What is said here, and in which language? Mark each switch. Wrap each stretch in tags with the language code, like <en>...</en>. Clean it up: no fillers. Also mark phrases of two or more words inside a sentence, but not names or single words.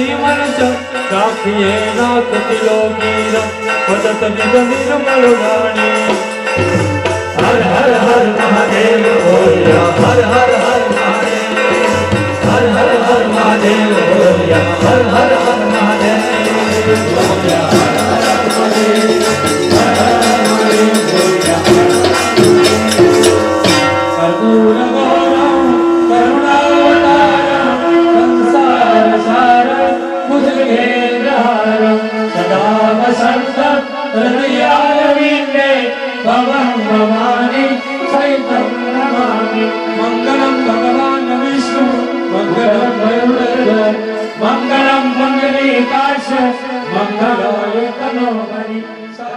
<as>মন ৰাখিএ নাথ তিলোকীৰ পদত নিজ নিৰ্মল বাণী হৰ হৰ হৰ মহাদেৱ বোলিয়া হৰ হৰ হৰ মহাদেৱ হৰ হৰ হৰ মহাদেৱ বোলিয়া হৰ হৰ হৰ মহাদেৱ বোলিয়া হৰ হৰ হৰ মহাদেৱ হৰ হৰ হৰ মহাদেৱ বোলিয়া</as> <sa>कर्पूर गौरम करुणावतारम संसार सारम भुजगेन्द्रहारम सदा वसंतं हृदयारविन्दे भवं भवानी सहितं नमामि मंगलम भगवान विष्णु मंगलम गरुड़ध्वज मंगलम मंगलीकाक्ष मंगलाय तनोहरि</sa>